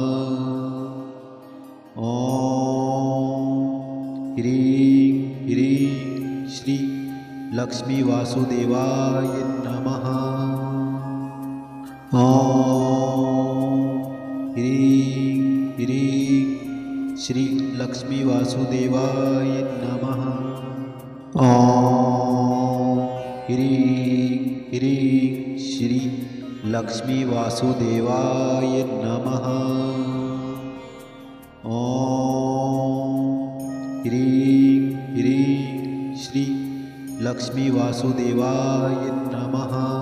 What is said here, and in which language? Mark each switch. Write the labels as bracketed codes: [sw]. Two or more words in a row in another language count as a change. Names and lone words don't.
[sa] ॐ ह्रीं ह्रीं श्री लक्ष्मी वासुदेवाय नमः. ॐ ह्रीं ह्रीं श्री लक्ष्मी वासुदेवाय नमः. ॐ ह्रीं ह्रीं श्री लक्ष्मी वासुदेवाय नमः। ॐ ह्रीं ह्रीं श्री लक्ष्मी वासुदेवाय नमः।